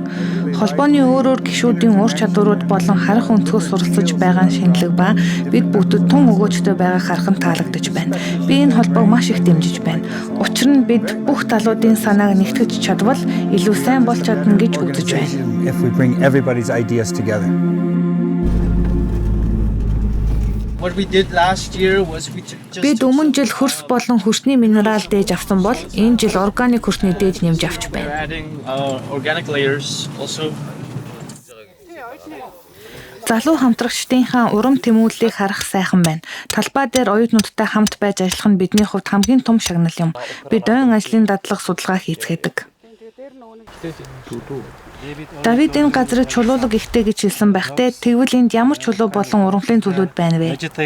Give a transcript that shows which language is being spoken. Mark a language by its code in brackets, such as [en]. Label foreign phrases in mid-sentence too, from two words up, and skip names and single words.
[mn] Холбооны өөр гишүүдийн ур чадварууд болон харах өнцгөөс суралцаж байгаа шинэлэг ба бид бүгд тун өгөөжтэй байгаа харахад таалагдж байна. Би энэ холбоог маш их дэмжиж байна. Учир нь бид бүх талуудын санааг нэгтгэж чадвал илүү сайн болж чадна гэж үзэж байна. [en] If we bring everybody's ideas together. What we did last year was we just [mn] Бид өмнө жил хөрс болон хөрсний минерал дээж авсан бол энэ жил органик хөрсний дээж нэмж авч байна. [en] organic layers also. [mn] Залуу хамтрагчдынхаа урам тэмүүллийг харах сайхан байна. Талбай дээр оюутнуудтай хамт байж ажиллах нь бидний хувьд хамгийн том шагнал юм. Бид ойн ажлын дадлага судалгаа хийцгээдэг. Давид энэ газрыг чулуулаг ихтэй гэж хэлсэн байхтай тэгвэл энд ямар чулуу болон урамлын зүйлүүд байна вэ?